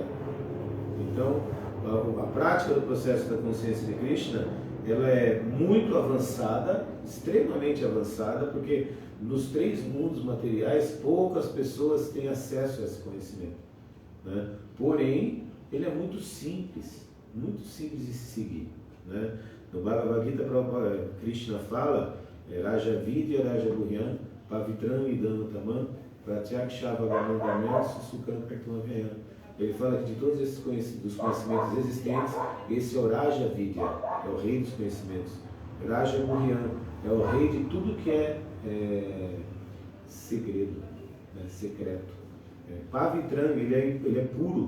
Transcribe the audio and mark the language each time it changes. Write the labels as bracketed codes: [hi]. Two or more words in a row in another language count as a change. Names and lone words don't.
[pt] Então, a prática do processo da consciência de Krishna, ela é muito avançada, extremamente avançada, porque nos 3 mundos materiais poucas pessoas têm acesso a esse conhecimento, né? Porém, ele é muito simples de se seguir, né? No Bhagavad Gita, Krishna fala [sa] Raja Vidya, Raja Guhyan, Pavitram Idam Tamam, Pratyakshavagamandamyan, Susukam Kartam Avyayam. [pt] Ele fala que de todos esses dos conhecimentos existentes, esse é o [sa] Raja Vidya, [pt] é o rei dos conhecimentos. [sa] Raja Guhyan [pt] é o rei de tudo que é segredo, né, secreto. Pavitram, ele é puro.